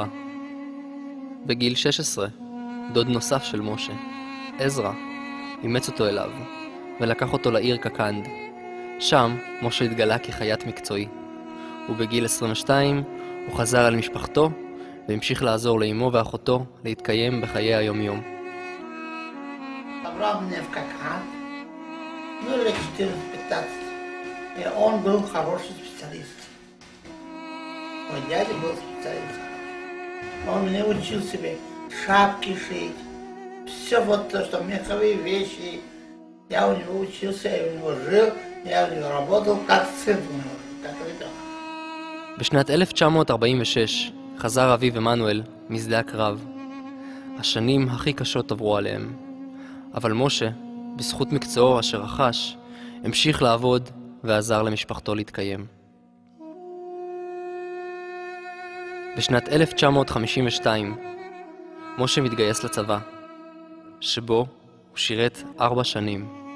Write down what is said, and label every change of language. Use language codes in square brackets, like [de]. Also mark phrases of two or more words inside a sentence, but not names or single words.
[he] בגיל 16, דוד נוסף של משה, עזרא, אימץ אותו אליו, ולקח אותו לעיר קקנד. שם משה התגלה כחיית מקצועי, ובגיל 22 הוא חזר אל משפחתו, והמשיך לעזור לאמו ואחותו להתקיים בחיי היום-יום. [ru] Собрал меня в Коканд, ну лет 14-15, и он был хороший специалист. Мой дядя был специалист. Он мне учил себе шапки шить, все вот то, что меховые вещи. Я у него учился, я у него жил, я у него работал, как сын у него, как ребенок. [he] בשנת 1946 חזר אביו עמנואל משדה הקרב. השנים הכי קשות עברו עליהם. אבל משה, בזכות מקצועו אשר רכש, המשיך לעבוד ועזר למשפחתו להתקיים. בשנת 1952 משה מתגייס לצבא, שבו הוא שירת 4 שנים.